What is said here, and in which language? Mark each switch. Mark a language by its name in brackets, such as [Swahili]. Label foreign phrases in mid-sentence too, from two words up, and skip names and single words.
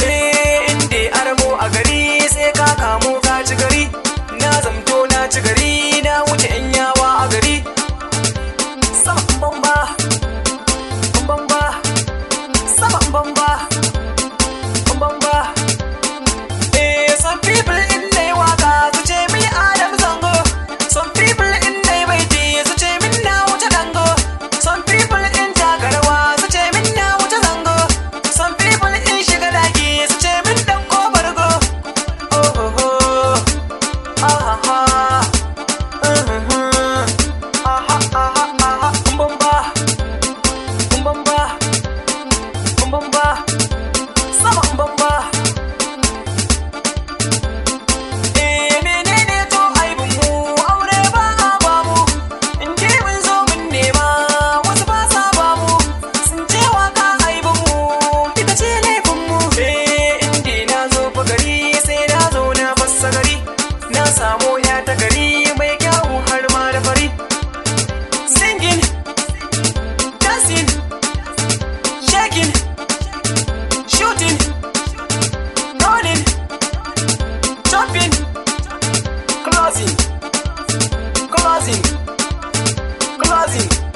[Hausa] Eh, in dai armo a gari, sai ka kamo ka ci gari. Na zamto na ci gari, na wuce yan yawa a gari. Sama in bamba, in bamba, sama in bamba, in bamba. Eh, [English] some people [Hausa] in they waka su ce mi Adam Zango. [English] Some people [Hausa] in they baiti su ce min na wuce dango. [English] Some people [Hausa] in taka rawa su ce min na wuce zango. [English] Some people [Hausa] in shiga daki su ce min ɗauko bargo. Oh, oh, oh. Ah, ah, ah. Mm, mm, mm. Ah, ah, ah, ah, ah. Mbamba. Mbamba. Mbamba. Sama mbamba. Eh, menene to aibin mu? Aure ba a ba mu. In dai mun zo mun nema, wasu ba sa ba mu. Sun ce waka aibin mu, ita ce laifin mu. Eh, in dai na zo fa gari, sai na zo na fassa gari. Na samo ya ta gari, mai kyawu har ma da fari. [English] Singing, dancing, shaking, shooting, running, jumping, closing, closing, closing.